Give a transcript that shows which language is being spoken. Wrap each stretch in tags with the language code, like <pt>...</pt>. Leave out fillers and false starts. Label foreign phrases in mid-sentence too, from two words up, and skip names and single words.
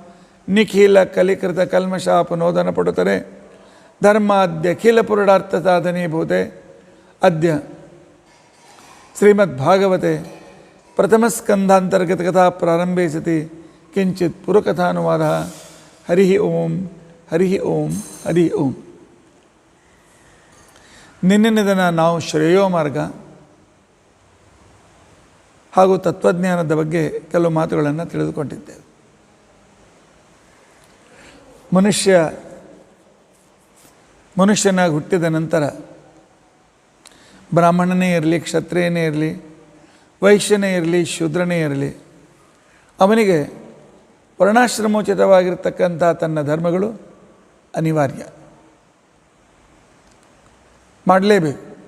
<sa>निखिलकलिकृतकल्मषापनोदनपटुतरे धर्माद्यखिलपुरुषार्थसाधनीभूते अद्य श्रीमद्भागवते प्रथमस्कन्धान्तर्गतकथा प्रारम्भे सति किञ्चित् पुरकथानुवादः हरिः ओं हरिः ओं हरिः ओं</sa> <kn>ನಿನ್ನೆ ದಿನ ನಾವು ಶ್ರೇಯೋ ಮಾರ್ಗ ಹಾಗೂ ತತ್ವಜ್ಞಾನದ ಬಗ್ಗೆ ಕೆಲವು ಮಾತುಗಳನ್ನು ತಿಳಿದುಕೊಂಡಿದ್ದೇವೆ. ಮನುಷ್ಯನಾಗಿ ಹುಟ್ಟಿದ ನಂತರ ಬ್ರಾಹ್ಮಣನೇ ಇರಲಿ, ಕ್ಷತ್ರಿಯನೇ ಇರಲಿ, ವೈಶ್ಯನೇ ಇರಲಿ, ಶೂದ್ರನೇ ಇರಲಿ, ಅವನಿಗೆ ವರ್ಣಾಶ್ರಮೋಚಿತವಾಗಿರ್ತಕ್ಕಂಥ ತನ್ನ ಧರ್ಮಗಳು ಅನಿವಾರ್ಯ, ಮಾಡಲೇಬೇಕು.</kn>